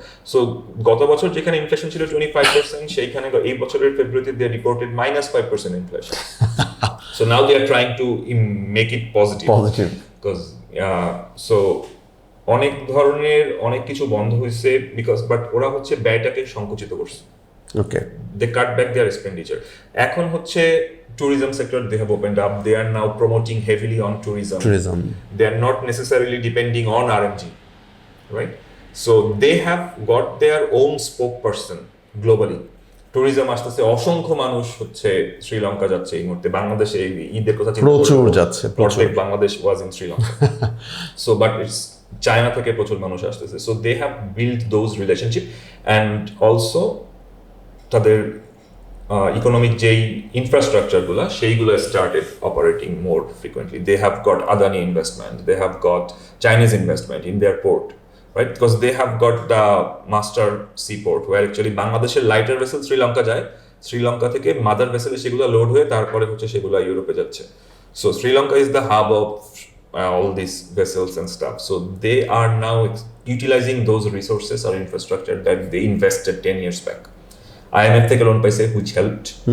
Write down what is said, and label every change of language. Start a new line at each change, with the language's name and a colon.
Bangla: So গত বছর যেখানে ইনফ্লেশন ছিল 25%, সেইখানে এই বছরের ফেব্রুয়ারিতে
English: They reported -5% inflation. So now they are trying to make it positive, because so
Bangla: অনেক ধরনের অনেক কিছু বন্ধ হয়েছে
English: because, but
Bangla: ওরা হচ্ছে ব্যয়টাকে সংকুচিত করছে।
English: Okay, they cut back their expenditure.
Bangla: এখন হচ্ছে
English: tourism sector, they have opened up, they are now promoting heavily on tourism, they are not necessarily depending on RMG, right? So they have got their own spokesperson globally.
Bangla: Tourism আসতেছে, অসংখ্য মানুষ হচ্ছে শ্রীলঙ্কা যাচ্ছে এই মুহূর্তে। বাংলাদেশে ঈদের কথা প্রচুর যাচ্ছে, প্রত্যেক Bangladesh
English: was in
Bangla: Sri Lanka.
English: so but it's
Bangla: China থেকে প্রচুর মানুষ আসতেছে।
English: so they have build those relationship, and also
Bangla: তাদের ইকোনমিক যেই ইনফ্রাস্ট্রাকচারগুলো সেইগুলো
English: Started operating more frequently. They have got Adani investment, they have got Chinese investment in their port, right? Because they have got the master seaport where
Bangla: actually বাংলাদেশের lighter vessel Sri Lanka যায়, শ্রীলঙ্কা থেকে mother ভেসেলে সেগুলো load হয়ে তারপরে হচ্ছে সেগুলো ইউরোপে যাচ্ছে। So
English: Sri Lanka is the hub of all these vessels and stuff. So they are now utilizing those resources or infrastructure that they invested 10 years back.
Bangla: IMF থেকে লোন পাইছে,
English: which helped.